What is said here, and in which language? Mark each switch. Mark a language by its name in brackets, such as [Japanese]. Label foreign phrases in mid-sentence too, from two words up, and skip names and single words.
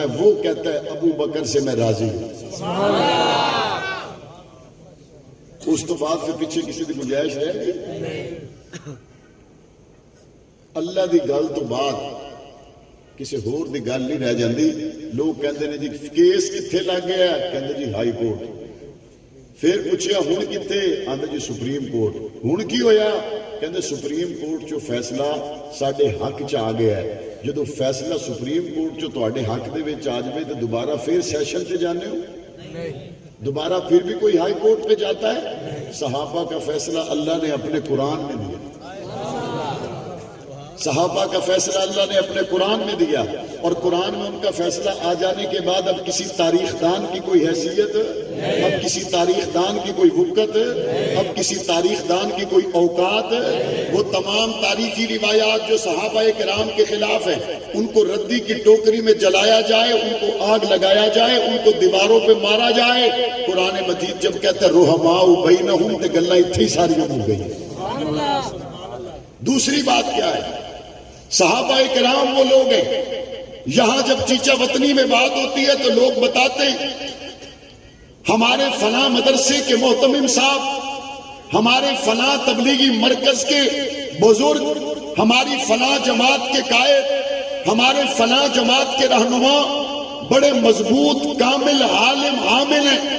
[Urdu] وہ کہتا ہے ابو بکر سے میں راضی ہوں۔ اس تو بات سے پیچھے کسی کی گنجائش ہے نہیں۔ [Punjabi] اللہ دی گل تو بات کسی ہور دی گل نہیں رہ جاندی۔ لوگ کہندے نے جی کیس کتھے لگ گیا؟ کہندے جی ہائی کورٹ۔ پھر پوچھیا ہن کتے؟ آندے جی سپریم کورٹ۔ ہن کی ہویا؟ کہندے سپریم کورٹ چو فیصلہ ساڈے حق چ آ گیا ہے۔ جدو فیصلہ سپریم کورٹ چو تواڈے حق دے وچ آ جائے تو دوبارہ پھر سیشن تے جانے ہو؟ [Urdu] دوبارہ پھر بھی کوئی ہائی کورٹ پہ جاتا ہے؟ صحابہ کا فیصلہ اللہ نے اپنے قرآن میں دیا، صحابہ کا فیصلہ اللہ نے اپنے قرآن میں دیا، اور قرآن میں ان کا فیصلہ آ جانے کے بعد اب کسی تاریخ دان کی کوئی حیثیت، اب کسی تاریخ دان کی کوئی وقت، اب کسی تاریخ دان کی کوئی اوقات، وہ تمام تاریخی روایات جو صحابہ کرام کے خلاف ہیں ان کو ردی کی ٹوکری میں جلایا جائے، ان کو آگ لگایا جائے، ان کو دیواروں پہ مارا جائے۔ [Punjabi] قرآن مجید جب کہتا ہے [Arabic] رحماء بینہم [Punjabi] تے گلاں اتھی ساری ہو گئی۔ [Urdu] دوسری بات کیا ہے؟ صحابہ کرام وہ لوگ ہیں، یہاں جب چیچا وطنی میں بات ہوتی ہے تو لوگ بتاتے ہیں ہمارے فلاں مدرسے کے محتمم صاحب، ہمارے فلاں تبلیغی مرکز کے بزرگ، ہماری فلاں جماعت کے قائد، ہمارے فلاں جماعت کے رہنما بڑے مضبوط کامل عالم عامل ہیں۔